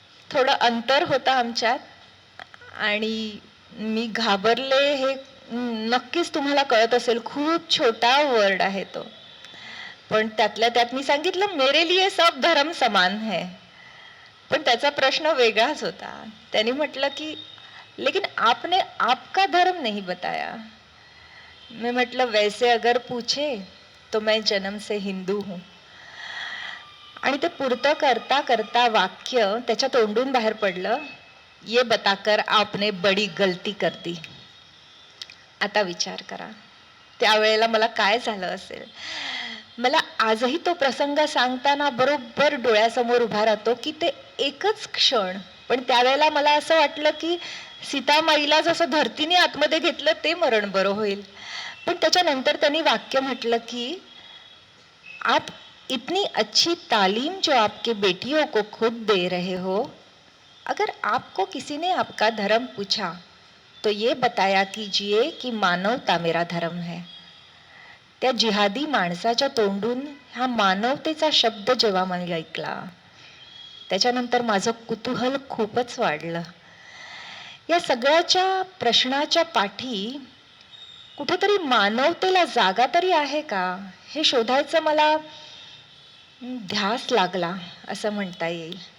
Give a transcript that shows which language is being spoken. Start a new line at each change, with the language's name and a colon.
Marathi: थोडं अंतर होतं आमच्यात आणि मी घाबरले हे नक्कीच तुम्हाला कळत असेल, खूप छोटा वर्ड आहे तो. पण त्यातल्या त्यात मी सांगितलं,
Hindi: मेरे लिए सब धर्म समान है.
Marathi: पण त्याचा प्रश्न वेगळाच होता. त्यांनी म्हटलं की
Hindi: लेकिन आपने आपका धर्म नहीं बताया. मैं म्हटलं वैसे अगर पूछे तो मैं जन्म से हिंदू हूं.
Marathi: आणि ते पुरतं करता करता वाक्य त्याच्या तोंडून बाहेर पडलं,
Hindi: ये बताकर आपने बडी गलती कर दी.
Marathi: आता विचार करा, त्यावेळेला मला काय झालं असेल. मला आजही तो प्रसंग सांगताना बरोबर डोळ्यासमोर उभा राहतो की ते एकच क्षण. पण त्यावेळेला मला असं वाटलं की सीतामाईला जसं धरतीने आतमध्ये घेतलं ते मरण बरं होईल. पण त्याच्यानंतर त्यांनी वाक्य म्हटलं की
Hindi: आप इतनी अच्छी तालीम जो आपके बेटियों को खुद दे रहे हो, अगर आपको किसी ने आपका धर्म पूछा तो ये बताया कीजिए की मानवता मेरा धर्म है.
Marathi: त्या जिहादी माणसाच्या तोंडून हा मानवतेचा शब्द जेव्हा मी ऐकला, त्याच्यानंतर माझं कुतूहल खूपच वाढलं. या सगळ्याच्या प्रश्नाच्या पाठी कुठेतरी मानवतेला जागा तरी आहे का, हे शोधायचं मला ध्यास लागला असं म्हणता येईल.